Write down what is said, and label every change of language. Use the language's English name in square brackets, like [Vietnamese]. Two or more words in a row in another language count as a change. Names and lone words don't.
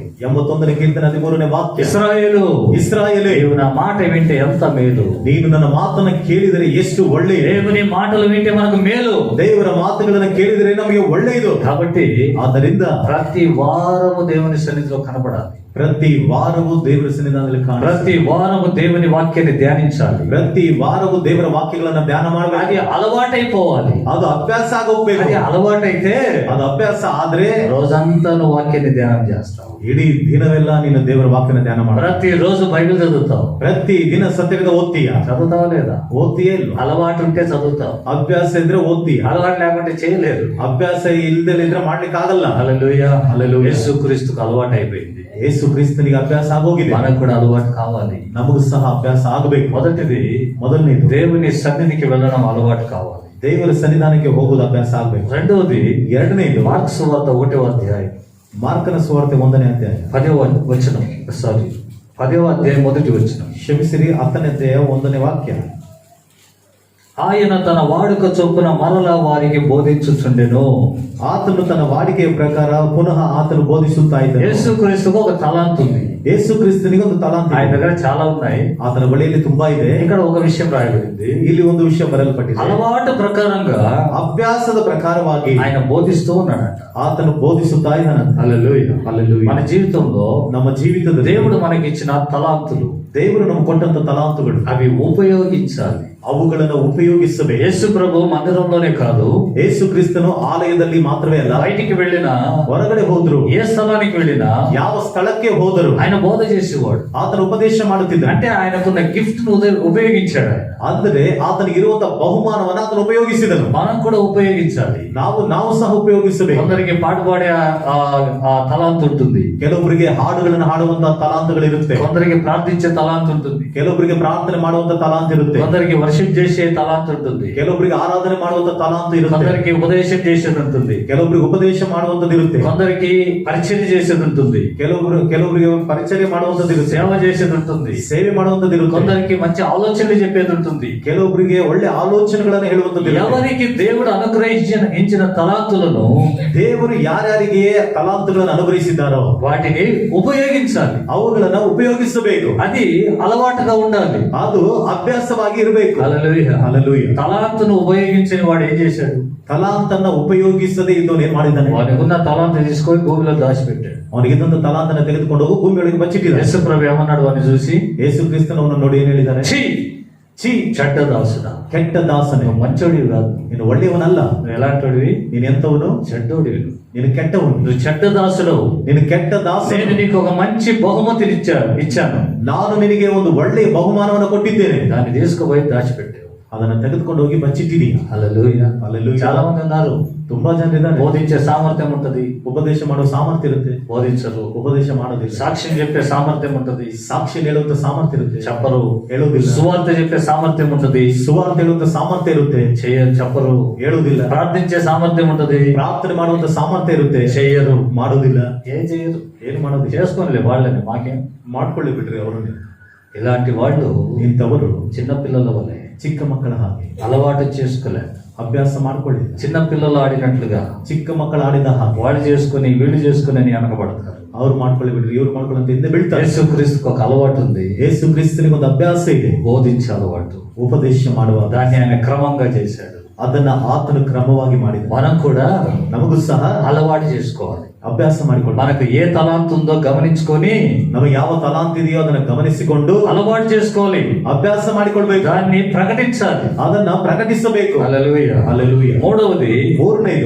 [Kannada] 81ನೇ ಕೀರ್ತನೆ 13ನೇ ವಾಕ್ಯ. [Telugu] ఇశ్రాయేలు, [Kannada] ಇಸ್ರಾಯೇಲೇ, [Telugu] నీవు నా మాట వింటే ఎంత మేలు. [Kannada] ನೀನು ನನ್ನ ಮಾತನ್ನ ಕೇಳಿದರೆ ಎಷ್ಟು ಒಳ್ಳೆಯದು. [Telugu] దేవుని మాటలు వింటే మనకు మేలు. [Kannada] ದೇವರ ಮಾತುಗಳನ್ನ ಕೇಳಿದರೆ ನಮಗೆ ಒಳ್ಳೆಯದು. [Telugu] కాబట్టి [Kannada] ಆದ್ದರಿಂದ [Telugu] ప్రతి వారము దేవుని సన్నిధిలో కనపడాలి. [Kannada] ಪ್ರತಿ ವಾರವೂ ದೇವರ ಸನ್ನಿಧಾನದಲ್ಲಿ ಕಾಣ. [Telugu] ప్రతి వారము దేవుని వాక్యాన్ని ధ్యానించాలి. [Kannada] ಪ್ರತಿ ವಾರವೂ ದೇವರ ವಾಕ್ಯಗಳನ್ನ ಧ್ಯಾನ [Telugu] అది [Kannada] ಮಾಡಬೇಕು. [Telugu] అలవాటైపోవాలి. [Kannada] ಅದು ಅಭ್ಯಾಸ ಆಗೋಗ್ಬೇಕು. [Telugu] అది అలవాటైతే [Kannada] ಅದು ಅಭ್ಯಾಸ ಆದ್ರೆ [Telugu] రోజంతా నువ్వు వాక్యాన్ని ధ్యానం చేస్తావు. [Kannada] ಇಡೀ ದಿನವೆಲ್ಲ ನೀನು ದೇವರ ವಾಕ್ಯನ ಧ್ಯಾನ ಮಾಡ. [Telugu] ప్రతి రోజు బైబిల్ చదువుతావు. [Kannada] ಪ್ರತಿ ದಿನ ಸತ್ಯವೇದ ಓದ್ತೀಯ? [Telugu] చదువుతావా లేదా? [Kannada] ಓದ್ತೀಯೇ ಇಲ್ಲ. [Telugu] అలవాటు ఉంటే చదువుతావు, [Kannada] ಅಭ್ಯಾಸ ಇದ್ರೆ ಓದ್ತೀಯ. [Telugu] అలవాటు లేకుంటే చేయలేరు. [Kannada] ಅಭ್ಯಾಸ ಇಲ್ದಲಿದ್ರೆ ಮಾಡ್ಲಿಕ್ಕೆ ಆಗಲ್ಲ. [Telugu] హల్లెలూయా. హల్లెలూయా. యేసుక్రీస్తుకు అలవాటు అయిపోయింది. [Kannada] ಯೇಸು ಕ್ರಿಸ್ತನಿಗೆ ಅಭ್ಯಾಸ ಆಗೋಗಿದೆ. [Telugu] మనకు కూడా అలవాటు కావాలి. [Kannada] ನಮಗೂ ಸಹ ಅಭ್ಯಾಸ ಆಗಬೇಕು. [Telugu] మొదటిది [Kannada] ಮೊದಲನೇದು [Telugu] దేవుని సన్నిధికి వెళ్ళడం అలవాటు కావాలి. [Kannada] ದೇವರ ಸನ್ನಿಧಾನಕ್ಕೆ ಹೋಗೋದು ಅಭ್ಯಾಸ ಆಗಬೇಕು. [Telugu] రెండవది [Kannada] ಎರಡನೇದು [Telugu] మార్క్స్ సువార్త 1వ అధ్యాయం [Kannada] ಮಾರ್ಕನ ಸುವಾರ್ತೆ 1ನೇ ಅಧ್ಯಾಯ [Telugu] 10వ వచనం. 10వ అధ్యాయం 1వ వచనం. [Kannada] ಕ್ಷಮಿಸಿರಿ, 10ನೇ ಅಧ್ಯಾಯ 1ನೇ ವಾಕ್ಯ. [Telugu] ఆయన తన వాడుక చొప్పున మరలా వారికి బోధించుచుండెను. [Kannada] ಆತನು ತನ್ನ ವಾಡಿಕೆಯ ಪ್ರಕಾರ ಪುನಃ ಆತನು ಬೋಧಿಸುತ್ತಾ ಇದ್ದನು. [Telugu] యేసుక్రీస్తుకు ఒక తలాంతు ఉంది. [Kannada] ಯೇಸು ಕ್ರಿಸ್ತನಿಗೆ ಒಂದು ತಲಾಂತ [Telugu] ఆయన [Kannada] ಇದೆ. [Telugu] దగ్గర చాలా ఉన్నాయి. [Kannada] ಆತನ ಬಳಿಯಲ್ಲಿ ತುಂಬಾ ಇದೆ. [Telugu] ఇక్కడ ఒక విషయం రాయబడింది. [Kannada] ಇಲ್ಲಿ ಒಂದು ವಿಷಯ ಬರೆಯಲ್ಪಟ್ಟಿದೆ. [Telugu] అలవాటు ప్రకారంగా [Kannada] ಅಭ್ಯಾಸದ ಪ್ರಕಾರವಾಗಿ [Telugu] ఆయన బోధిస్తూ ఉన్నాడట. [Kannada] ಆತನು ಬೋಧಿಸುತ್ತಾ ಇದ್ದಾನಂತ. [Telugu] హల్లెలూయా. హల్లెలూయా. మన జీవితంలో [Kannada] ನಮ್ಮ ಜೀವಿತದ [Telugu] దేవుడు మనకిచ్చిన తలాంతులు, [Kannada] ದೇವರು ನಮಗೆ ಕೊಟ್ಟಂತ ತಲಾಂತುಗಳು, [Telugu] అవి ఉపయోగించాలి. [Kannada] ಅವುಗಳನ್ನು ಉಪಯೋಗಿಸಬೇಕು. [Telugu] యేసు ప్రభు మందిరంలోనే కాదు, [Kannada] ಯೇಸು ಕ್ರಿಸ್ತನು ಆಲಯದಲ್ಲಿ ಮಾತ್ರವೇ ಅಲ್ಲ, [Telugu] బయటికి వెళ్ళినా, [Kannada] ಹೊರಗಡೆ ಹೋದ್ರು, [Telugu] ఏ స్థలానికి వెళ్ళినా [Kannada] ಯಾವ ಸ್ಥಳಕ್ಕೆ ಹೋದರು [Telugu] ఆయన బోధ చేసేవాడు. [Kannada] ಆತನ ಉಪದೇಶ ಮಾಡುತ್ತಿದ್ದ. [Telugu] అంటే ఆయనకున్న గిఫ్ట్ ను ఉపయోగించాడు. ఆయన [Kannada] ಅಂದರೆ ಆತನಿಗೆ ಇರುವಂತಹ ಬಹುಮಾನವನ್ನು ಆತನು ಉಪಯೋಗಿಸಿದನು. [Telugu] మనం కూడా ఉపయోగించాలి. [Kannada] ನಾವು ಸಹ ಉಪಯೋಗಿಸಬೇಕು. [Telugu] కొందరికి పాట పాడే ఆ తలాంతు ఉంటుంది, [Kannada] ಕೆಲವೊಬ್ಬರಿಗೆ ಹಾಡುಗಳನ್ನು ಹಾಡುವಂತಹ ತಲಾಂತಗಳಿರುತ್ತೆ, [Telugu] కొందరికి ప్రార్థించే తలాంతు ఉంటుంది, [Kannada] ಕೆಲವೊಬ್ಬರಿಗೆ ಪ್ರಾರ್ಥನೆ ಮಾಡುವಂತ ತಲಾಂತ ಇರುತ್ತೆ, [Telugu] కొందరికి వర్షిప్ చేసే తలాంతు ఉంటుంది, [Kannada] ಕೆಲವೊಬ್ಬರಿಗೆ ಆರಾಧನೆ ಮಾಡುವಂತ ತಲಾಂತ ಇರುತ್ತೆ, [Telugu] కొందరికి ఉపదేశం చేసేది ఉంటుంది, [Kannada] ಕೆಲವೊಬ್ಬರಿಗೆ ಉಪದೇಶ ಮಾಡುವಂತದ್ದು ಇರುತ್ತೆ, [Telugu] కొందరికి పరిచయం చేసేది ఉంటుంది, [Kannada] ಕೆಲವೊಬ್ಬರಿಗೆ ಪರಿಚಯ ಮಾಡುವಂತದ್ದು ಇರುತ್ತೆ, [Telugu] సేవ చేసేది ఉంటుంది, [Kannada] ಸೇವೆ ಮಾಡುವಂತದ್ದು ಇರುತ್ತೆ, [Telugu] కొందరికి మంచి ఆలోచనలు చెప్పేది ఉంటుంది, [Kannada] ಕೆಲವೊಬ್ಬರಿಗೆ ಒಳ್ಳೆ ಆಲೋಚನೆಗಳನ್ನು ಹೇಳುವಂತದ್ದು ಇರುತ್ತೆ. [Telugu] ఎవరికి దేవుడు అనుగ్రహించిన తలాంతులను [Kannada] ದೇವರು ಯಾರ್ಯಾರಿಗೆ ತಲಾಂತಗಳನ್ನು ಅನುಗ್ರಹಿಸಿದ್ದಾರೋ [Telugu] వాటిని ఉపయోగించాలి. [Kannada] ಅವುಗಳನ್ನ ಉಪಯೋಗಿಸಬೇಕು. [Telugu] అది అలవాటుగా ఉండాలి. [Kannada] ಅದು ಅಭ್ಯಾಸವಾಗಿ ಇರಬೇಕು. [Telugu] హల్లెలూయా. హల్లెలూయా. తలాంతును ఉపయోగించిన వాడు ఏం చేశాడు? [Kannada] ತಲಾಂತನ್ನ ಉಪಯೋಗಿಸದೆ ಇದ್ದವನು ಏನ್ ಮಾಡಿದ್ದಾನೆ? [Telugu] వానికి ఉన్న తలాంతు తీసుకొని భూమిలో దాచిపెట్టాడు. [Kannada] ಅವನಿಗೆ ಇದೊಂದು ತಲಾಂತನ ತೆಗೆದುಕೊಂಡು ಹೋಗಿ ಭೂಮಿ ಒಳಗೆ ಬಚ್ಚಿಟ್ಟಿದ್ದಾನೆ. [Telugu] యేసు ప్రభు ఏమన్నాడు వాడిని చూసి? [Kannada] ಯೇಸು ಕ್ರಿಸ್ತನವನ್ನ ನೋಡಿ ಏನ್ ಹೇಳಿದ್ದಾನೆ? [Telugu] ఛీ, [Kannada] ಛೀ, [Telugu] చెడ్డ దాసుడా, [Kannada] ಕೆಟ್ಟ ದಾಸನೆ, [Telugu] నువ్వు మంచోడివి కాదు, [Kannada] ನೀನು ಒಳ್ಳೆಯವನಲ್ಲ, [Telugu] నువ్వు ఎలాంటోడివి, [Kannada] ನೀನು ಎಂತವನು, [Telugu] చెడ్డోడివి, [Kannada] ನೀನು ಕೆಟ್ಟವನು, [Telugu] నువ్వు చెడ్డ దాసుడు. [Kannada] ನೀನು ಕೆಟ್ಟ ದಾಸನೆ. [Telugu] నేను నీకు ఒక మంచి బహుమతిని ఇచ్చాను, [Kannada] ನಾನು ನಿನಗೆ ಒಂದು ಒಳ್ಳೆಯ ಬಹುಮಾನವನ್ನು ಕೊಟ್ಟಿದ್ದೇನೆ, [Telugu] దాన్ని తీసుకుపోయి దాచిపెట్టావు. [Kannada] ಅದನ್ನ ತೆಗೆದುಕೊಂಡು ಹೋಗಿ ಬಚ್ಚಿಟ್ಟಿದೀಯ. [Telugu] హల్లెలూయా. హల్లెలూయా. చాలా మంది ఉన్నారు, [Kannada] ತುಂಬಾ ಜನರಿದ್ದಾರೆ, [Telugu] బోధించే సామర్థ్యం ఉంటది, [Kannada] ಉಪದೇಶ ಮಾಡೋ ಸಾಮರ್ಥ್ಯ ಇರುತ್ತೆ, [Telugu] బోధించరు. [Kannada] ಉಪದೇಶ ಮಾಡೋದಿಲ್ಲ. [Telugu] సాక్ష్యం చెప్పే సామర్థ్యం ఉంటది, [Kannada] ಸಾಕ್ಷಿ ಹೇಳುವಂತ ಸಾಮರ್ಥ್ಯ ಇರುತ್ತೆ, [Telugu] చెప్పరు. [Kannada] ಹೇಳುವುದಿಲ್ಲ. [Telugu] సువార్త చెప్పే సామర్థ్యం ఉంటది, [Kannada] ಸುವಾರ್ತೆ ಹೇಳುವಂತ ಸಾಮರ್ಥ್ಯ ಇರುತ್ತೆ, [Telugu] చెప్పరు. [Kannada] ಹೇಳುವುದಿಲ್ಲ. [Telugu] ప్రార్థించే సామర్థ్యం ఉంటది, [Kannada] ಪ್ರಾರ್ಥನೆ ಮಾಡುವಂತ ಸಾಮರ್ಥ್ಯ ಇರುತ್ತೆ, [Telugu] చెయ్యరు. [Kannada] ಮಾಡುವುದಿಲ್ಲ. [Telugu] ఏం చెయ్యరు, [Kannada] ಏನು ಮಾಡೋದಿಲ್ಲ. [Telugu] చేసుకోనిలే వాళ్ళని, మాకేం. [Kannada] ಮಾಡ್ಕೊಳ್ಳಿ ಬಿಡ್ರಿ ಅವರನ್ನು. [Telugu] ఇలాంటి వాళ్ళు [Kannada] ಇಂಥವರು [Telugu] చిన్నపిల్లల వలె [Kannada] ಚಿಕ್ಕ ಮಕ್ಕಳ ಹಾಗೆ [Telugu] అలవాటు చేసుకోలే, [Kannada] ಅಭ್ಯಾಸ ಮಾಡ್ಕೊಳ್ಳಿ. [Telugu] చిన్నపిల్లలు ఆడినట్లుగా [Kannada] ಚಿಕ್ಕ ಮಕ್ಕಳು ಆಡಿದ ಹಾಗೆ [Telugu] వాళ్ళు చేసుకుని వీళ్ళు చేసుకుని అని అనకబడతారు. [Kannada] ಅವ್ರು ಮಾಡ್ಕೊಳ್ಳಿ ಬಿಡ್ರಿ, ಇವ್ರು ಮಾಡ್ಕೊಳ್ಳಿ ಹಿಂದೆ ಬೀಳ್ತಾರೆ. [Telugu] యేసుక్రీస్తుకు ఒక అలవాటు ఉంది, [Kannada] ಯೇಸು ಕ್ರಿಸ್ತನಿಗೆ ಒಂದು ಅಭ್ಯಾಸ ಇದೆ, [Telugu] బోధించే అలవాటు. [Kannada] ಉಪದೇಶ ಮಾಡುವ. [Telugu] దాన్ని ఆయన క్రమంగా చేశాడు. [Kannada] ಅದನ್ನ ಆತನು ಕ್ರಮವಾಗಿ ಮಾಡಿದ. [Telugu] మనం కూడా [Kannada] ನಮಗೂ ಸಹ [Telugu] అలవాటు చేసుకోవాలి. [Kannada] ಅಭ್ಯಾಸ ಮಾಡಿಕೊಳ್ಳಿ. [Telugu] మనకు ఏ తలాంత్ ఉందో గమనించుకొని [Kannada] ನಮಗೆ ಯಾವ ತಲಾಂತ ಇದೆಯೋ ಅದನ್ನ ಗಮನಿಸಿಕೊಂಡು [Telugu] అలవాటు చేసుకోవాలి, [Kannada] ಅಭ್ಯಾಸ ಮಾಡಿಕೊಳ್ಬೇಕು, [Telugu] దాన్ని ప్రకటించాలి. [Kannada] ಅದನ್ನ ಪ್ರಕಟಿಸಬೇಕು. [Telugu] హల్లెలూయా. [Kannada] ಹಲ್ಲೆಲೂಯಾ. [Telugu] మూడవది [Kannada] ಮೂರನೇದು